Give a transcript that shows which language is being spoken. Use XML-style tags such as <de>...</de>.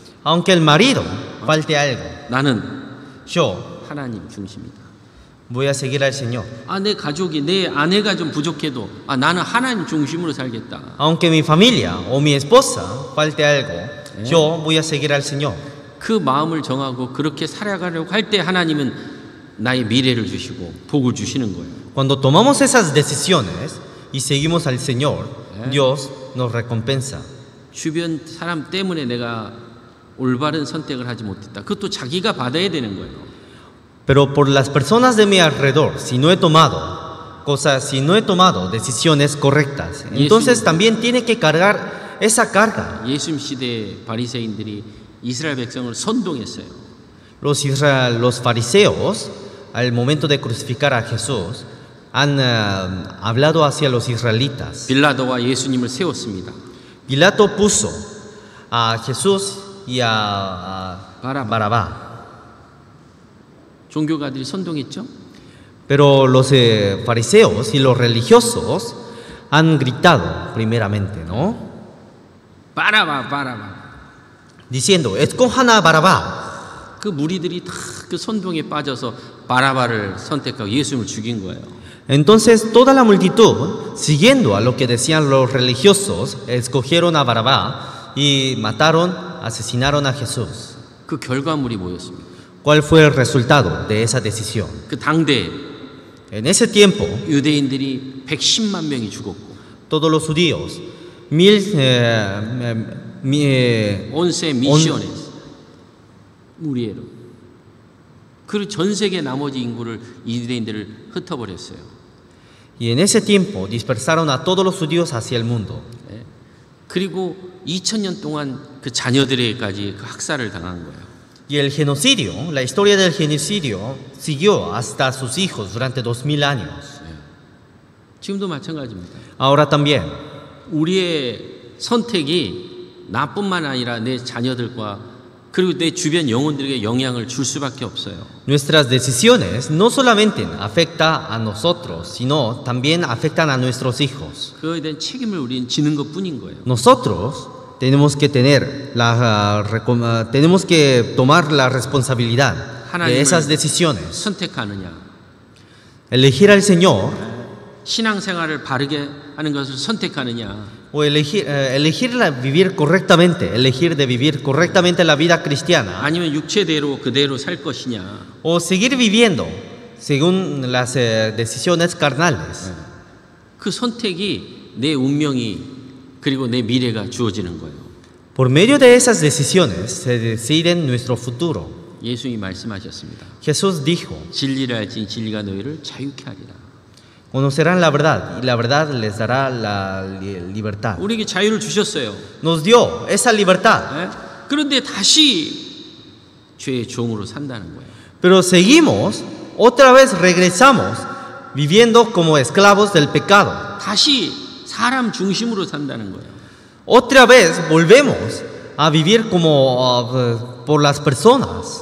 <es>Aunque el marido falte algo,</es> <ko>나는</ko> <es>yo</es> <ko>하나님 중심이다.</ko> <es>voy a seguir al Señor.</es> <ko>내 가족이 내 아내가 좀 부족해도 나는 하나님 중심으로 살겠다.</ko> <es>Aunque mi familia o mi esposa falte algo, yo voy a seguir al Señor.</es> <ko>그 마음을 정하고 그렇게 살아가려고 할 때 하나님은 나의 미래를 주시고 복을 주시는 거예요.</ko> <es>Cuando tomamos esas decisiones y seguimos al Señor, Dios nos recompensa.</es> <ko>주변 사람 때문에 내가 올바른 선택을 하지 못했다. 그것도 자기가 받아야 되는 거예요.</ko> <es>Pero por las personas de mi alrededor, si no he tomado decisiones correctas, entonces también tiene que cargar esa carga.</es> <ko>예수님 시대 바리새인들이 이스라엘 백성을 선동했어요.</ko> <es>Los fariseos, al momento de crucificar a Jesús, han hablado hacia los israelitas.</es> <ko>빌라도와 예수님을 세웠습니다.</ko> <es>Pilato puso a Jesús y a Barabá.</es> <ko>종교가들이 선동했죠.</ko> <es>Pero los fariseos y los religiosos han gritado primeramente, ¿no?</es> <ko>바라바, 바라바.</ko> <es>Diciendo, escojan a Barabá.</es> <ko>그 무리들이 다 그 선동에 빠져서 바라바를 선택하고 예수님을 죽인 거예요.</ko> <es>Entonces toda la multitud, siguiendo a lo que decían los religiosos, escogieron a Barabá y asesinaron a Jesús.</es> <ko>그 결과물이 뭐였습니까?</ko> <es>¿Cuál fue el resultado de esa decisión?</es> <ko>그 당대</ko> <es>En ese tiempo,</es> <ko>유대인들이 110만 명이 죽었고</ko> <es>todos los judíos, 11 미siones murieron.</es> <ko>그리고 전 세계 나머지 인구를 유대인들을 흩어버렸어요.</ko> <es>Y en ese tiempo dispersaron a todos los judíos hacia el mundo.</es> <ko>예. 그리고 2000년 동안 그 자녀들에게까지 그 학살을 당한 거예요.</ko> <es>Y el genocidio, la historia del genocidio siguió hasta sus hijos durante 2000 años.</es> <ko>지금도 마찬가지입니다.</ko> <es>Ahora también,</es> <ko>우리의 선택이 나뿐만 아니라 내 자녀들과 그리고 내 주변 영혼들에게 영향을 줄 수밖에 없어요.</ko> <es>nuestras decisiones no solamente afectan a nosotros, sino también afectan a nuestros hijos.</es> <ko>그거에 대한 책임을 우리는 지는 것뿐인 거예요.</ko> <es>Nosotros tenemos que tenemos que tomar la responsabilidad de esas decisiones.</es> <ko>선택하느냐,</ko> <es>Elegir al Señor</es> <ko>신앙생활을 바르게 하는 것을 선택하느냐,</ko> <es>o elegir vivir correctamente, elegir de vivir correctamente la vida cristiana,</es> <ko>아니면 육체대로 그대로 살 것이냐.</ko> <es>o seguir viviendo según las decisiones carnales.</es> <ko>그 선택이 내 운명이 그리고 내 미래가 주어지는 거예요.</ko> <es>Por medio de esas decisiones se decide nuestro futuro.</es> <ko>예수님이 말씀하셨습니다.</ko> <es>Jesús dijo:</es> <ko>진리를 알지니 진리가 너희를 자유케 하리라.</ko> <es>conocerán la verdad y la verdad les dará la libertad.</es> <ko>우리에게 자유를 주셨어요.</ko> <es>Nos dio esa libertad,</es> <ko>예? 그런데 다시 죄의 종으로 산다는 거예요.</ko> <es>pero seguimos, otra vez regresamos viviendo como esclavos del pecado.</es> <ko>다시 사람 중심으로 산다는 거예요.</ko> <es>Otra vez volvemos a vivir como por las personas.</es>